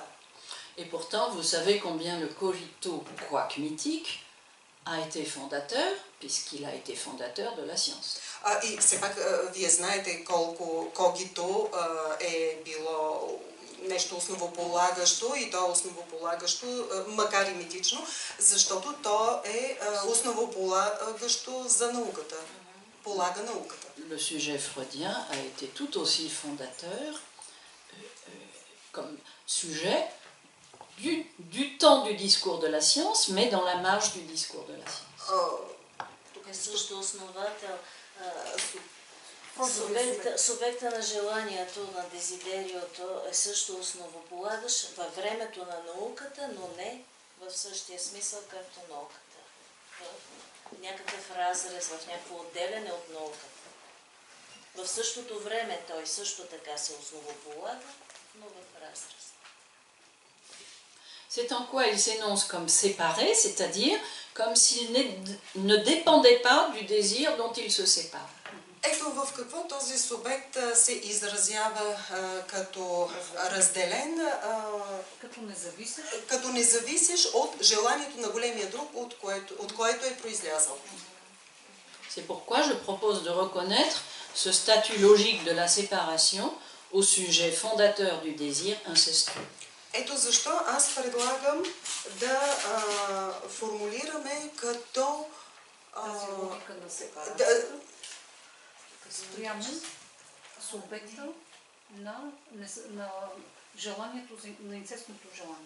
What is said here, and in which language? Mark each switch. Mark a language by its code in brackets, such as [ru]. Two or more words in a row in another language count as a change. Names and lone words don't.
[fr] Et pourtant, vous savez combien le cogito, quoique mythique, a été fondateur, puisqu'il a été fondateur de la science. [bg] И все пак вие знаете колко когито е било нещо основополагащо, и то е основополагащо, макар и митично, защото то е основополагащо за науката, полага науката. [fr] Le sujet freudien a été tout aussi fondateur comme sujet du temps du discours de la science, mais dans la marge du discours de la science. [bg] Тук е също основател Субекта на желанието, на дезидериото е също основополагащ във времето на науката, но не в същия смисъл, както науката. В някакъв разрез, в някакво отделяне от науката. В същото време той също така се основополага, но в разрез. [fr] C'est en quoi il s'énonce comme séparé, c'est-à-dire comme s'il ne dépendait pas du désir dont il se sépare. [bg] Ето в какво този субект се изразява като разделен, като независещ от желанието на големия друг, от което е произлязъл. [fr] C'est pourquoi je propose de reconnaître ce statut logique de la séparation au sujet fondateur du désir incestueux. [bg] Ето защо аз предлагам да формулираме като тази логика на сепарация спрямо субекта на желанието, на инцестното желание.